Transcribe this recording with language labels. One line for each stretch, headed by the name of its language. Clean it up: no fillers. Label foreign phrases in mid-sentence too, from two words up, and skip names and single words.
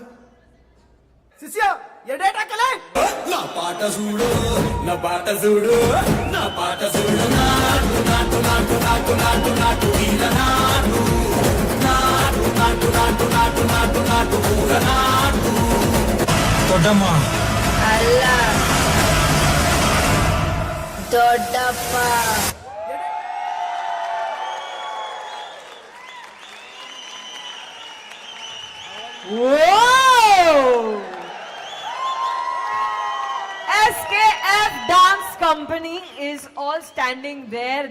Telugu: శిష్య ఎడేటా కలే నా పాట చూడు నా పాట చూడు నా పాట చూడు నాటు నాటు నాటు నాటు నాటు నాటు వీర నాటు నాటు నాటు నాటు నాటు నాటు నాటు ఊర నాటు
Kannada: ದೊಡ್ಡಮ್ಮ ಅಲ್ಲ ದೊಡ್ಡಪ್ಪ
English: Whoa! SKF Dance Company is all standing there.